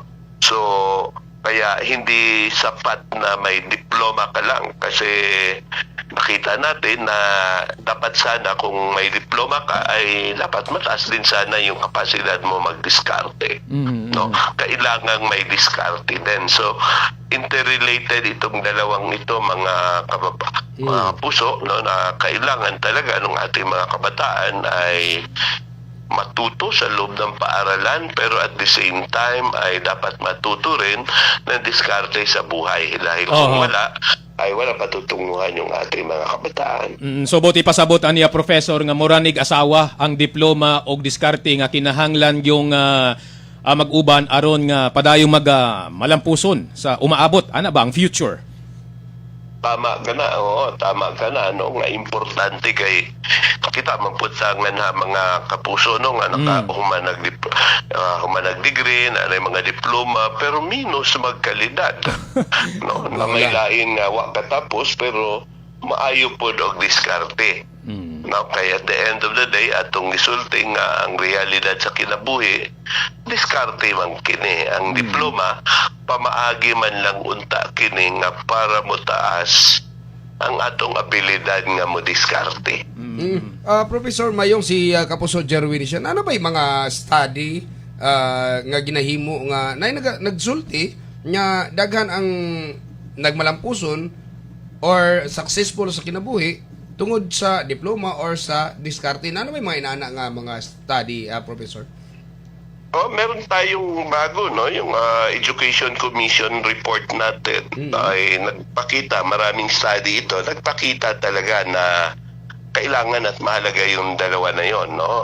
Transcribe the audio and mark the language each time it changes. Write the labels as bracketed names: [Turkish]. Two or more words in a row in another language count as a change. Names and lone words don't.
[Filipino] So, kaya hindi sapat na may diploma ka lang kasi nakita natin na dapat sana kung may diploma ka ay dapat mataas din sana yung kapasidad mo magdiskarte. No? Kailangan may diskarte din. So, interrelated itong dalawang ito mga puso, no, na kailangan talaga ng ating mga kabataan ay matuto sa loob ng paaralan, pero [English] at the same time [Filipino] ay dapat matuto rin ng diskarte sa buhay dahil kung wala ay wala patutunguhan yung ating mga kabataan. [Cebuano] So buti pasabot aniya professor nga moranig asawa ang diploma og diskarte nga kinahanglan yung mag-uban aron nga padayong malampuson sa umaabot ana ba ang future. Tama ka na, oo, tama ka na, no, nga importante kay kita magputangan ha mga kapuso no nga humanag-degree na mga diploma pero minus magkalidad. No, na may lain nga wa katapos pero maayo pod og diskarte. No, kaya [English] at the end of the day [Cebuano] atong gisulti nga ang realidad sa kinabuhi diskarte man kini ang diploma pamaagi man lang unta kini nga para mo taas ang atong abilidad nga mo diskarte. Professor Mayong si Kapuso Jerwin siya. [Filipino] Ano ba yung mga [Cebuano] study nga ginahimo nga nagsulti nga daghan ang nagmalampuson or successful sa kinabuhi tungod sa diploma or sa diskarte? [Filipino] Ano ba yung mga inaana nga mga study, Professor? Meron tayong bago, no, yung Education Commission report natin ay nagpakita, maraming study ito, nagpakita talaga na kailangan at mahalaga yung dalawa na yon, no.